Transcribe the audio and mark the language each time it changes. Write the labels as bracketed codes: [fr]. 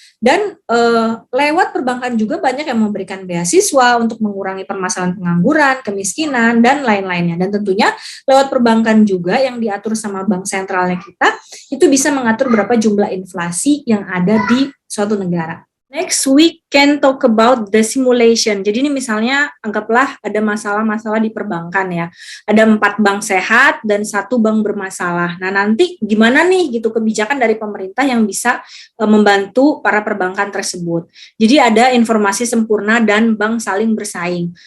[id] Dan lewat perbankan juga banyak yang memberikan beasiswa untuk mengurangi permasalahan pengangguran, kemiskinan, dan lain-lainnya. Dan tentunya lewat perbankan juga yang diatur sama bank sentralnya kita, itu bisa mengatur berapa jumlah inflasi yang ada di suatu negara. [en] Next, we can talk about the simulation. [id] Jadi ini misalnya anggaplah ada masalah-masalah di perbankan ya. Ada 4 bank sehat dan 1 bank bermasalah. Nah, nanti gimana nih gitu kebijakan dari pemerintah yang bisa membantu para perbankan tersebut. Jadi ada informasi sempurna dan bank saling bersaing.